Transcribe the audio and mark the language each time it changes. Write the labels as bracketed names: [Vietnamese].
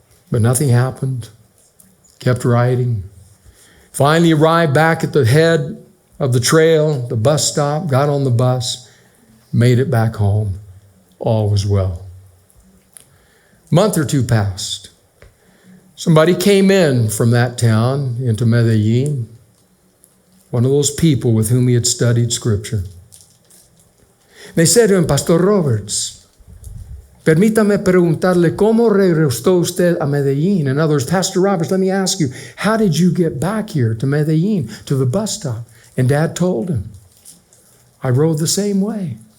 [English] But nothing happened. Kept riding. Finally arrived back at the head of the trail, the bus stop, got on the bus, made it back home. All was well. A month or two passed. Somebody came in from that town into Medellin, one of those people with whom he had studied Scripture. They said to him, [Spanish] Pastor Roberts, permítame preguntarle, ¿cómo regresó usted a Medellin? [English] In other words, Pastor Roberts, let me ask you, how did you get back here to Medellin, to the bus stop? And Dad told him, I rode the same way.